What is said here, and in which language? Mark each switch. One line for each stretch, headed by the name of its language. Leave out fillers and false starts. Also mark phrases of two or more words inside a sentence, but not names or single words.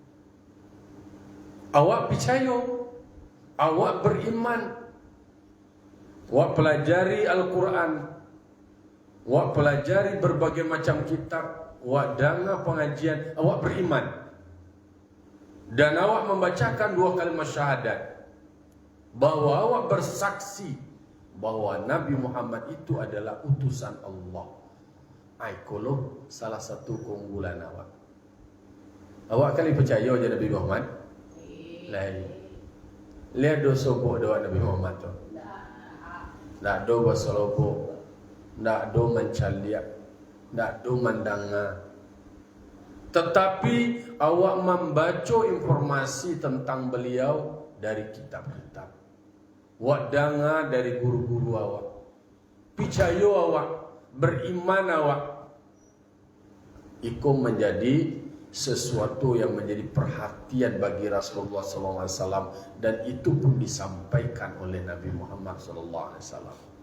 Indonesian: Awak percaya, awak beriman, awak pelajari Al-Quran, awak pelajari berbagai macam kitab, awak dengar pengajian, awak beriman, dan awak membacakan 2 kalimat syahadat, bahwa awak bersaksi bahwa Nabi Muhammad itu adalah utusan Allah.
Minangkabau: Aikolo salah satu keunggulan awak. Awak kali percaya je Nabi Muhammad? Lain. Lihat do sobok doa Nabi Muhammad tu. Ndak do basolobok, ndak do mencaliak, ndak do mandanga.
Indonesian: Tetapi awak membaca informasi tentang beliau dari kitab-kitab. Awak dengar dari guru-guru awak. Percaya awak, beriman awak. Itu menjadi sesuatu yang menjadi perhatian bagi Rasulullah SAW, dan itu pun disampaikan oleh Nabi Muhammad SAW.